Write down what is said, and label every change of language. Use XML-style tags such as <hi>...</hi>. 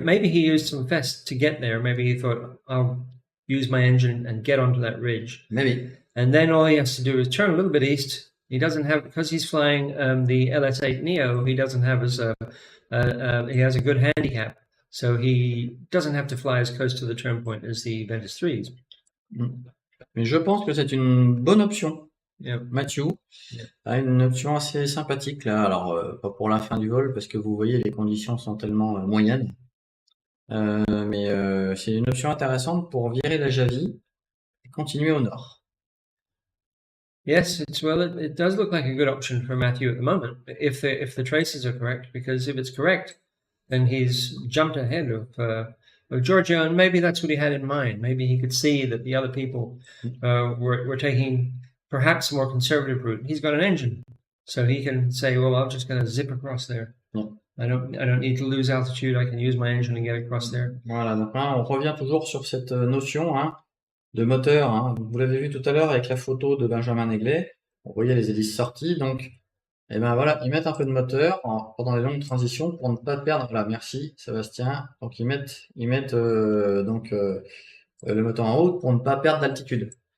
<en>Maybe he used some fest to get there. Maybe he thought, I'll use my engine and get onto that ridge. Maybe. And then all he has to do is turn a little bit east. He doesn't have, because he's flying the LS8 Neo, he doesn't have he has a good handicap. So he doesn't have to fly as close to the turn point as the Ventus 3s.</en> <fr>Mais je pense que c'est une bonne option.</fr> <en>Yeah.</en> <fr>Mathieu a une option assez sympathique là. Alors, pas pour la fin du vol, parce que vous voyez, les conditions sont tellement moyennes. Mais c'est une option intéressante pour virer la Javie et continuer au nord.</fr> <en>Yes, it does look like a good option for Matthew at the moment, if the traces are correct, because if it's correct, then he's jumped ahead of Giorgio, and maybe that's what he had in mind. Maybe he could see that the other people were taking perhaps a more conservative route. He's got an engine, so he can say, well, I'm just going to zip across there. Yeah. I don't need to lose altitude. I can use my engine and get across there.</en> <fr>Voilà, donc là, on revient toujours sur cette notion de moteur. Vous l'avez vu tout à l'heure avec la photo de Benjamin Aiglé. Vous voyez les hélices sorties, donc Et ben voilà, ils mettent un peu de moteur pendant les longues transitions pour ne pas perdre. Voilà, merci Sébastien. Donc ils mettent le moteur en route pour ne pas perdre d'altitude.</fr>